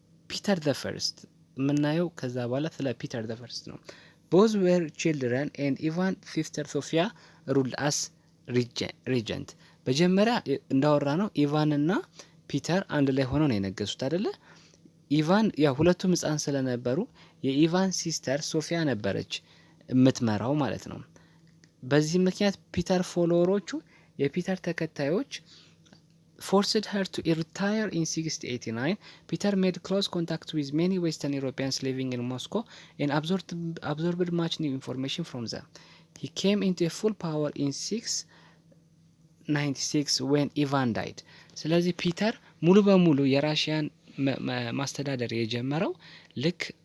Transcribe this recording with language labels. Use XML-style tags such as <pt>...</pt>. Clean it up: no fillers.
<am>ፒተር ዘ ፈርስት የምናየው ከዛ በኋላ ስለ ፒተር ዘ ፈርስት ነው።</am> <en>both were children and Ivan sister Sofia ruled as regent።</en> <am>በመጀመሪያ እንዳወራ ነው ኢቫን እና ፒተር አንድ ላይ ሆነው ነው የነገሱት አይደለ? ኢቫን ያው ሁለቱም ህፃን ስለነበሩ የኢቫን ሲስተር ሶፊያ ነበረች የምትመራው ማለት ነው። በዚህ ምክንያት ፒተር ፎሎወሮቹ የፒተር ተከታዮች</am> <en>forced her to retire in 1689. Peter made close contact with many Western Europeans living in Moscow and absorbed much new information from them. He came into full power in 696 when Ivan died.</en> <am>ስለዚህ ፒተር ሙሉ በሙሉ የራሽያን ማስተዳደር የጀመረው ልክ</am>